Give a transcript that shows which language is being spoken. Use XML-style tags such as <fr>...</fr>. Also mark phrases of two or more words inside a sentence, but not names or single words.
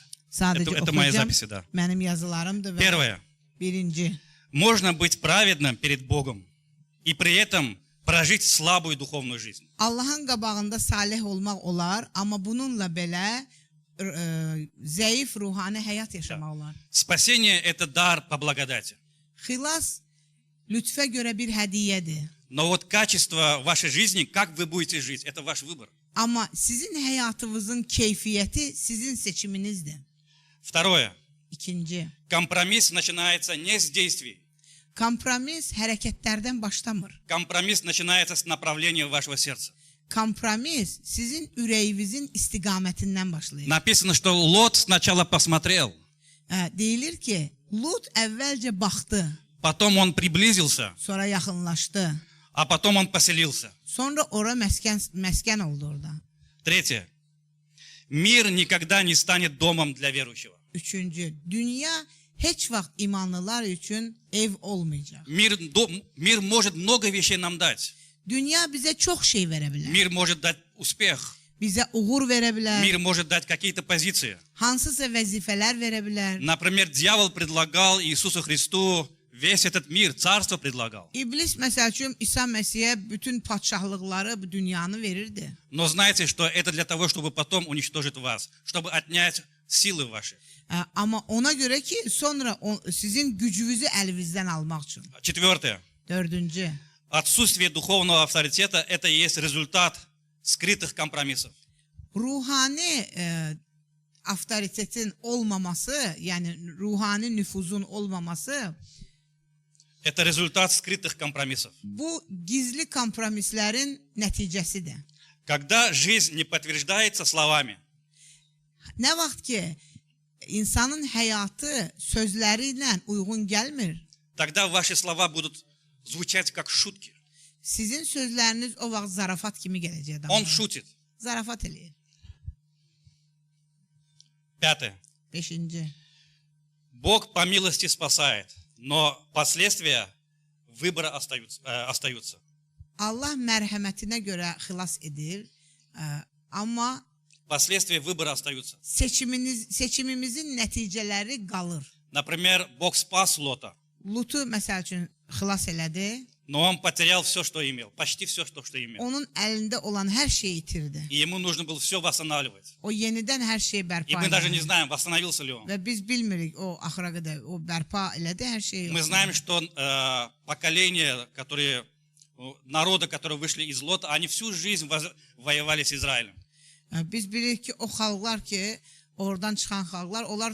<az>Sadəcə</az> <ru>Это мои</ru> <az>oxuyacağım.</az> <ru>записи, да.</ru> <az>Mənim yazılarımdır və</az> <ru>Первое.</ru> <az>birinci.</az> <ru>Можно быть праведным перед Богом и при этом прожить слабую духовную жизнь.</ru> <az>Allahın qabağında salih olmaq olar, amma bununla belə zəif ruhani həyat yaşamaq olar.</az> <ru>Спасение – это дар по благодати.</ru> <az>Xilas lütfə görə bir hədiyyədir.</az> <ru>Но вот качество вашей жизни, как вы будете жить, это ваш выбор.</ru> <az>Amma sizin həyatınızın keyfiyyəti sizin seçiminizdir.</az> <ru>Второе.</ru> <az>İkinci.</az> <ru>Компромисс начинается не с действий.</ru> <az>Kompromis hərəkətlərdən başlamır.</az> <ru>Компромисс начинается с направления вашего сердца.</ru> <az>Kompromis sizin ürəyinizin istiqamətindən başlayır.</az> <ru>Написано, что Лот сначала посмотрел,</ru> <az>Deyilir ki, Lut əvvəlcə baxdı,</az> <ru>потом он приблизился,</ru> <az>sonra yaxınlaşdı.</az> <ru>а потом он поселился.</ru> <az>Sonra ora məskən oldu orada.</az> <ru>Третье. Мир никогда не станет домом для верующего.</ru> <az>Üçüncü, dünya heç vaxt imanlılar üçün ev olmayacaq.</az> <ru>Мир может много вещей нам дать.</ru> <az>Dünya bizə çox şey verə bilər.</az> <ru>Мир может дать успех.</ru> <az>Bizə uğur verə bilər.</az> <ru>Мир может дать какие-то позиции.</ru> <az>Hansısa vəzifələr verə bilər.</az> <ru>Например, дьявол предлагал Иисусу Христу весь этот мир, царство предлагал.</ru> <az>İblis məsəl üçün İsa Məsihə bütün padşahlıqları bu dünyanı verirdi.</az> <ru>Но знайте, что это для того, чтобы потом уничтожить вас, чтобы отнять силы ваши.</ru> <az>Amma ona görə ki, sonra sizin gücünüzü əlinizdən almaq üçün.</az> <ru>Четвертое.</ru> <az>Dördüncü.</az> <ru>Отсутствие духовного авторитета – это и есть результат скрытых компромиссов.</ru> <az>Ruhani avtoritetin olmaması, yəni ruhani nüfuzun olmaması,</az> <ru>Это результат скрытых компромиссов.</ru> <az>bu gizli kompromislərin nəticəsidir.</az> <ru>Когда жизнь не подтверждается словами,</ru> <az>Nə vaxt ki, insanın həyatı sözləri ilə uyğun gəlmir,</az> <ru>тогда ваши слова будут звучать как шутки.</ru> <az>sizin sözləriniz o vaxt zarafat kimi gələcək.</az> <ru>Он шутит.</ru> <az>Zarafat eləyir.</az> <ru>Пятое.</ru> <az>Beşinci.</az> <ru>Бог по милости спасает, но последствия выбора остаются.</ru> <az>Allah mərhəmətinə görə xilas edir, amma</az> <ru>Последствия выбора остаются.</ru> <az>seçimimizin nəticələri qalır.</az> <ru>Например, Бог спас Лота,</ru> <az>Lutu məsəl üçün xilas elədi,</az> <ru>Но он потерял все, что имел. Почти все, что imел.</ru> <az>Onun əlində olan hər şeyi itirdi.</az> <ru>И ему нужно было все восстанавливать.</ru> <az>O yenidən hər şeyi</az> <ru>И</ru> <az>bərpa</az> <ru>мы даже не</ru> <az>elədi.</az> <ru>знаем, восстановился ли он.</ru> <az>Və biz bilmirik o axıra qədər o bərpa elədi hər şeyi.</az> <ru>Мы знаем, что поколение, которые, народы, которые вышли из Лота, они всю жизнь воевали с Израилем.</ru> <az>Biz bilirik ki, o xalqlar ki, oradan çıxan xalqlar, onlar</az>